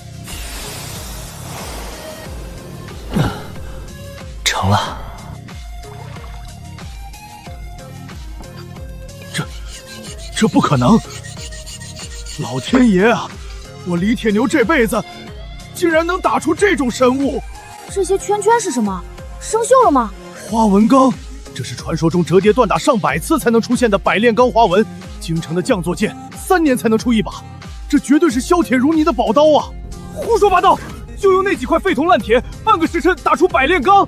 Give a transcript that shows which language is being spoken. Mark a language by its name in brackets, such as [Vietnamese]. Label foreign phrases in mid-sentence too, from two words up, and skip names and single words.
[Chinese] 成了。这不可能！老天爺啊！我李鐵牛這輩子竟然能打出這種神物！這些圈圈是什麼？ 生鏽了嗎？花紋鋼，這是傳說中折疊斷打上百次才能出現的百煉鋼花紋。京城的匠作劍3年才能出一把，這絕對是削鐵如泥的寶刀啊！胡說八道！就用那幾塊廢銅爛鐵，半個時辰打出百煉鋼。